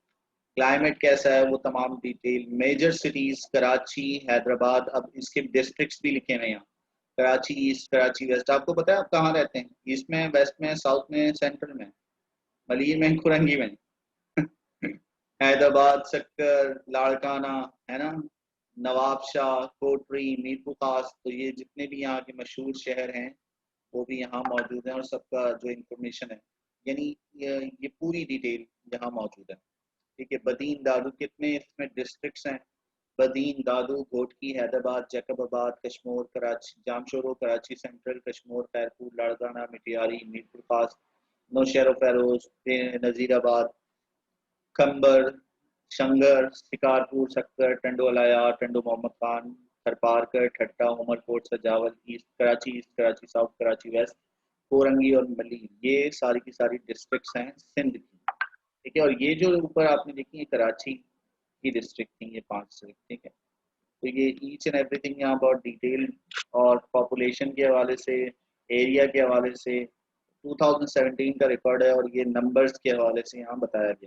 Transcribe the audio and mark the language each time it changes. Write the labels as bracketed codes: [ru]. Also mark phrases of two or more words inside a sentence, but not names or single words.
[ur] کلائمیٹ کیسا ہے وہ تمام ڈیٹیل. [en] major cities [ur] کراچی، حیدرآباد، اب اس کے ڈسٹرکٹس بھی لکھے ہوئے ہیں یہاں. کراچی ایسٹ، کراچی ویسٹ. آپ کو پتا ہے آپ کہاں رہتے ہیں، ایسٹ میں، ویسٹ میں، ساؤتھ میں، سینٹرل میں، ملیر میں، کورنگی میں? حیدرآباد، سکھر، لاڑکانہ، ہے نا, نواب شاہ، کوٹری، میرپور خاص، تو یہ جتنے بھی یہاں کے مشہور شہر ہیں وہ بھی یہاں موجود ہیں، اور سب کا جو انفارمیشن ہے، یعنی یہ پوری ڈیٹیل یہاں موجود ہے. ٹھیک ہے۔ بدین دادو، کتنے اس میں ڈسٹرکٹس ہیں, بدین، دادو، گھوٹکی، حیدرآباد، جیکب آباد، کشمیر، کراچی، جامشورو، کراچی سینٹرل، کشمیر، خیرپور، لاڑکانہ، مٹیاری، میرپور خاص، نوشہر فیروز، نجیرآباد، کھمبر، شنگر، شکارپور، سکھر، ٹنڈولایا، ٹنڈو محمد خان، تھرپارکر، ٹھٹھہ، عمرکوٹ، سجاول, ایسٹ کراچی، ساؤتھ کراچی ویسٹ، کورنگی اور ملیر، یہ ساری کی ساری ڈسٹرکٹس ہیں سندھ کی. ٹھیک ہے. اور یہ جو اوپر آپ نے دیکھی ہے کراچی کی ڈسٹرکٹ تھی، یہ 5 ڈسٹرکٹ، ٹھیک ہے. تو یہ [en] each and everything [ur] یہاں بہت ڈیٹیل، اور پاپولیشن کے حوالے سے، ایریا کے حوالے سے 2017 کا ریکارڈ ہے، اور یہ نمبرز کے حوالے سے یہاں بتایا گیا.